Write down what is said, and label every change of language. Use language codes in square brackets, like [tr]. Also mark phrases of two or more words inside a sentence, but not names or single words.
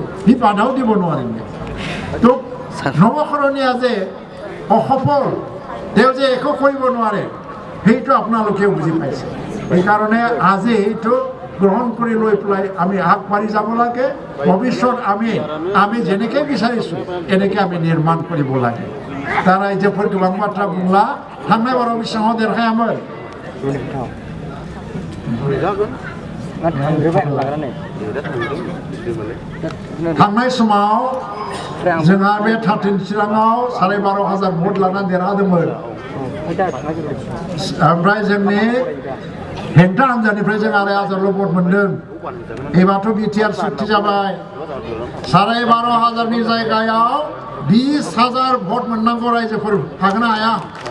[as] সি বাধাও দিব নোৱাৰিলে তো নৱকৰণীয়া যে অসফল তেওঁ যে একো কৰিব নোৱাৰে সেইটো আপোনালোকেও বুজি পাইছে সেইকাৰণে আজি এইটো গ্ৰহণ কৰি লৈ পেলাই আমি আগবাঢ়ি যাব লাগে ভৱিষ্যত আমি যেনেকৈ বিচাৰিছোঁ এনেকৈ আমি নিৰ্মাণ কৰিব লাগে [brx] তারা রাইজोफोर गोबां बाथ्रा बुंला थांनाय बाराव बेसेबां देरहायामोन थांनाय समाव जोंहा बे 13 चिराङाव 12,500 भट लानानै देरहादोंमोन ओमफ्राय जोंनि हेंथा हान्जानिफ्राय जों 2,500 भट मोन्दों एबारथ' बिटिआर चुक्ति जाबाय 12,500 नि जायगायाव 20,000 भट मोननांगौ रायजोफोर हागोन ना हाया